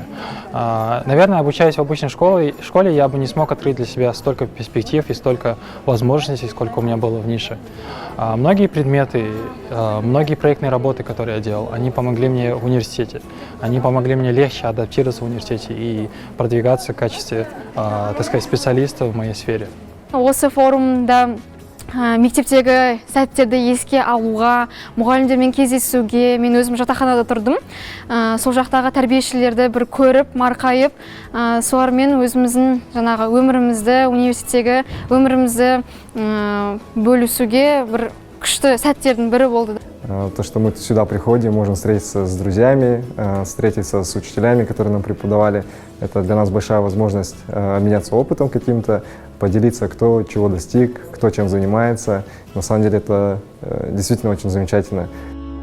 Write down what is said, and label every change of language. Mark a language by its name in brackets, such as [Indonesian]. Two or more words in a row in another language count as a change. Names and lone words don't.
[Russian] Наверное, обучаясь в обычной школе, я бы не смог открыть для себя столько перспектив и столько возможностей, сколько у меня было в нише. Многие предметы, многие проектные работы, которые я делал, они помогли мне в университете. Они помогли мне легче адаптироваться в университете и продвигаться в качестве, так сказать, специалиста в моей сфере. [Kazakh] Осы форумда мектептегі сәттерді еске алуға, мұғалімдермен кездесуге мен өзім жатақханада тұрдым. Сол жақтағы тәрбиешілерді бір көріп, марқайып, солармен өзіміздің жаңағы өмірімізді, университеттегі өмірімізді бөлісуге бір күшті сәттердің бірі болды. [Russian] То, что мы сюда приходим, можем встретиться с друзьями, встретиться с учителями, которые нам преподавали. Это для нас большая возможность обменяться опытом каким-то, поделиться, кто чего достиг, кто чем занимается. На самом деле это действительно очень замечательно.